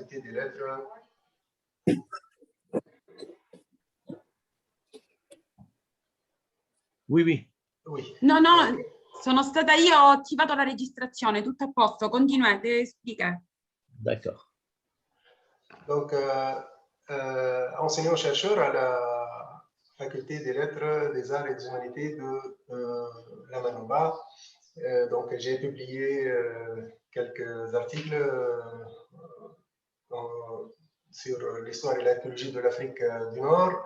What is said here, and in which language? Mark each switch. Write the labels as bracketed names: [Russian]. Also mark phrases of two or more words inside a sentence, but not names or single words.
[French] faculté des lettres. Oui, oui. Oui. [Italian] No, sono stata io, ho attivato la registrazione, tutto a posto, continuate, spiega. [French] D'accord. Donc, enseignant-chercheur à la faculté des lettres, des arts et des humanités de la Manouba. Donc, j'ai publié quelques articles sur l'histoire et l'archéologie de l'Afrique du Nord.